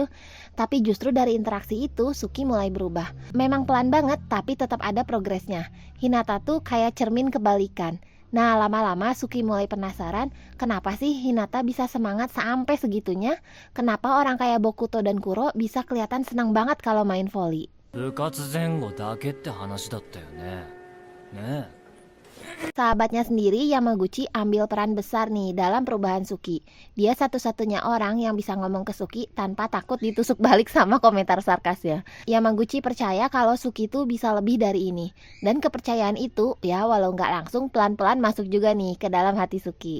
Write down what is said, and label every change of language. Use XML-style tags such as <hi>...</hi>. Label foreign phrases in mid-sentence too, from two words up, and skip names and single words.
<id>Tapi justru dari interaksi itu Suki mulai berubah. Memang pelan banget, tapi tetap ada progresnya. Hinata tuh kayak cermin kebalikan. Nah, lama-lama Suki mulai penasaran, kenapa sih Hinata bisa semangat sampai segitunya? Kenapa orang kayak Bokuto dan Kuro bisa kelihatan senang banget kalau main volley?</id> <ja>部活前後だけって話だったよね。ねえ。</ja> <id>Sahabatnya sendiri, Yamaguchi, ambil peran besar nih dalam perubahan Suki. Dia satu-satunya orang yang bisa ngomong ke Suki tanpa takut ditusuk balik sama komentar sarkasnya. Yamaguchi percaya kalau Suki itu bisa lebih dari ini. Dan kepercayaan itu, ya walau nggak langsung, pelan-pelan masuk juga nih ke dalam hati Suki.</id>